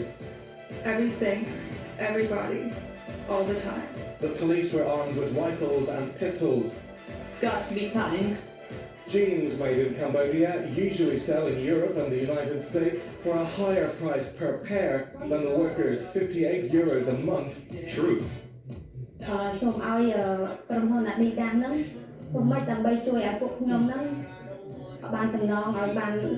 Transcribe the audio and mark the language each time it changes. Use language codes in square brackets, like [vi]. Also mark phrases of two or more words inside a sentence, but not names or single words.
[en] Everything, everybody, all the time. The police were armed with rifles and pistols. Got to be signed. Jeans made in Cambodia usually sell in Europe and the United States for a higher price per pair than the workers' 58 euros a month. True. [km] សូមឲ្យក្រុមហ៊ុន Adidas ហ្នឹងពុកមិនដើម្បីជួយឲ្យពួកខ្ញុំហ្នឹងបានសំណងឲ្យបាន